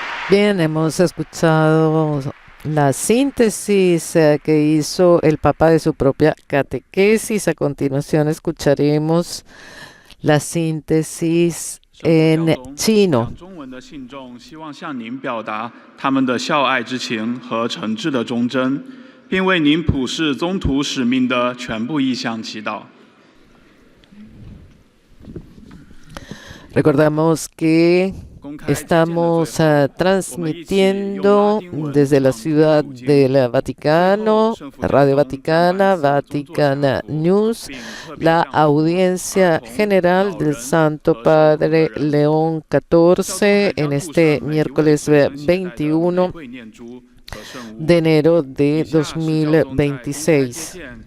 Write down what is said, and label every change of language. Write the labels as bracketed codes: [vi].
[es] Bien, hemos escuchado la síntesis que hizo el Papa de su propia catequesis. A continuación escucharemos la síntesis en chino. [zh] 中文的信众希望向您表达他们的孝爱之情和诚挚的忠贞，并为您普世宗徒使命的全部意向祈祷。 [es] Recordamos que estamos transmitiendo desde la ciudad del Vaticano, Radio Vaticana, Vatican News, la audiencia general del Santo Padre León XIV en este miércoles 21 de enero de 2026.